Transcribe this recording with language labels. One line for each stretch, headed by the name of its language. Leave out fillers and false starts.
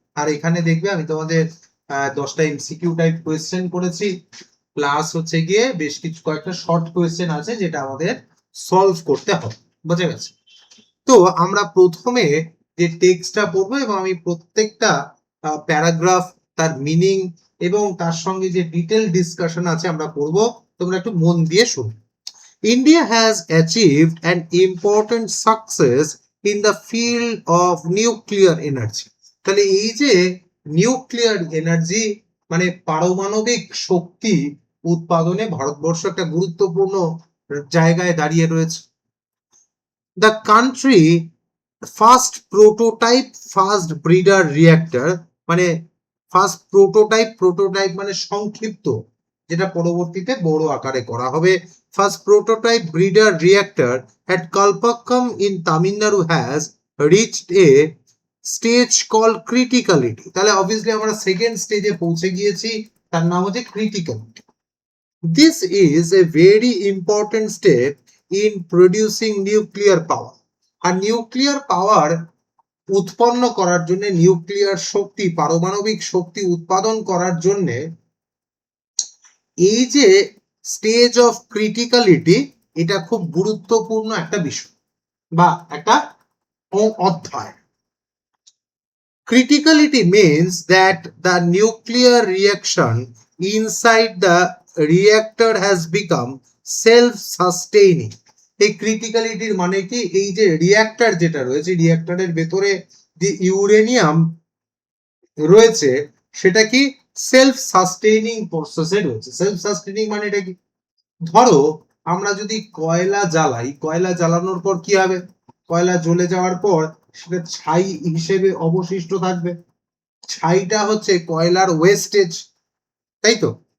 Bangla: আর এখানে দেখবে আমি তোমাদের 10টা এমসিকিউ টাইপ কোয়েশ্চেন করেছি, প্লাস হচ্ছে গিয়ে বেশ কিছু কয়েকটা শর্ট কোয়েশ্চেন আছে যেটা আমাদের সলভ করতে হবে, বোঝা গেছে। তো আমরা প্রথমে যে টেক্সটটা পড়বো এবং আমি প্রত্যেকটা প্যারাগ্রাফ, তার মিনিং এবং তার সঙ্গে যে ডিটেল ডিসকাশন আছে আমরা পড়বো, তোমরা একটু মন দিয়ে শুনো।
English: India has achieved an important success in the field of nuclear energy.
Bangla: তাহলে এই যে নিউক্লিয়ার এনার্জি মানে পারমাণবিক শক্তি উৎপাদনে ভারতবর্ষ একটা গুরুত্বপূর্ণ জায়গায় দাঁড়িয়ে রয়েছে।
English: The country
Bangla: first prototype first breeder reactor, মানে ফার্স্ট প্রোটোটাইপ মানে সংক্ষিপ্ত, যেটা পরবর্তীতে বড় আকারে করা হবে।
English: First prototype breeder reactor at Kalpakkam in Tamil Nadu has reached a stage called criticality.
Bangla: তাহলে অবভিয়াসলি আমরা সেকেন্ড স্টেজে পৌঁছে গিয়েছি, তার নাম হচ্ছে criticality.
English: This is a very important step in producing nuclear power.
Bangla: আর nuclear power উৎপন্ন করার জন্য, নিউক্লিয়ার শক্তি পারমাণবিক শক্তি উৎপাদন করার জন্য এই যে স্টেজ অফ ক্রিটিক্যালিটি, এটা খুব গুরুত্বপূর্ণ একটা বিষয় বা একটা অধ্যায়।
English: Criticality means that the nuclear reaction inside the reactor has become self-sustaining.
Bangla: এই ক্রিটিক্যালিটির মানে কি, এই যে রিঅ্যাক্টর যেটা রয়েছে, রিঅ্যাক্টরের ভেতরে যে ইউরেনিয়াম রয়েছে সেটা কি সেলফ সাস্টেইনিং প্রসেসে রয়েছে। সেলফ সাস্টেইনিং মানে এটা কি, ধরো আমরা যদি কয়লা জ্বালাই, কয়লা জ্বালানোর পর কি হবে, কয়লা জ্বলে যাওয়ার পর সেটা ছাই হিসেবে অবশিষ্ট থাকবে, ছাইটা হচ্ছে কয়লার ওয়েস্টেজ, তাই তো।